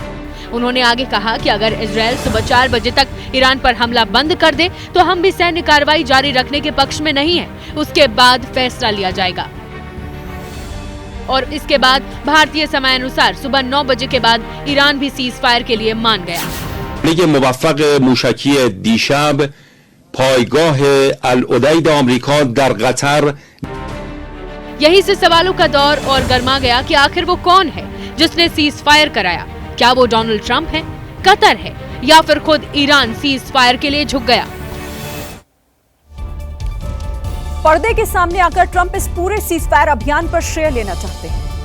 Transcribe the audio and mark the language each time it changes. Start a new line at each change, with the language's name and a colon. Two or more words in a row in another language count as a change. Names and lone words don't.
Hindi: उन्होंने आगे कहा कि अगर इजराइल सुबह 4 बजे तक ईरान पर हमला बंद कर दे तो हम भी सैन्य कार्रवाई जारी रखने के पक्ष में नहीं है। उसके बाद फैसला लिया जाएगा। और इसके बाद भारतीय समय अनुसार सुबह 9 बजे के बाद ईरान भी सीजफायर के लिए मान गया।
Persian: موفق موشکی دیشب پایگاه العدید آمریکا در قطر
Hindi: यही से सवालों का दौर और गर्मा गया कि आखिर वो कौन है जिसने सीजफायर कराया। क्या वो डोनाल्ड ट्रंप है, कतर है या फिर खुद ईरान सीजफायर के लिए झुक गया? पर्दे के सामने आकर ट्रंप इस पूरे सीजफायर अभियान पर श्रेय लेना चाहते हैं।